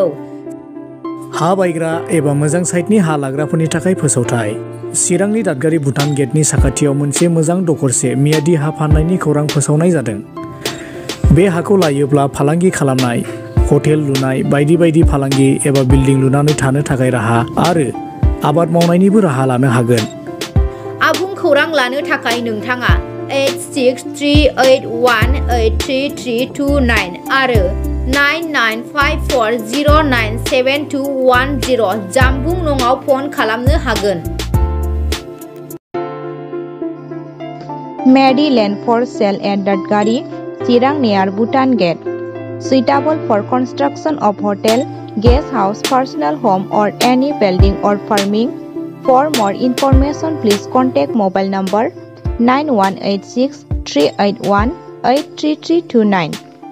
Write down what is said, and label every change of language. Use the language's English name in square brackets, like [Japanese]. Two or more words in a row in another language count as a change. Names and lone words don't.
[Bodo] हा बायग्रा एबा मोजां साइटनि हा लाग्राफोरनि थाखाय फोसावथाय चिरांनि दादगारि भुटान गेटनि साखाथियाव मोनसे मोजां दखरसे मियादि हा फाननायनि खौरां फोसावनाय जादों बे हाखौ लायोब्ला फालांगि खालामनाय हटेल लुनाय बायदि फालांगि एबा बिल्डिं लुनानै थानो थाखाय राहा आरो आबाद मावनायनिबो राहा लानो हागोन आबुं खौरां लानो थाखाय नोंथाङा 8638183329 आरो 9954097210 जानबुं नङाव फन खालामनो हागोन [English] Mary Land for sale at Dadgari, Chirang near Bhutan Gate. Suitable for construction of hotel, guest house, personal home or any building or farming. For more information, please contact mobile number 9186 381 83329.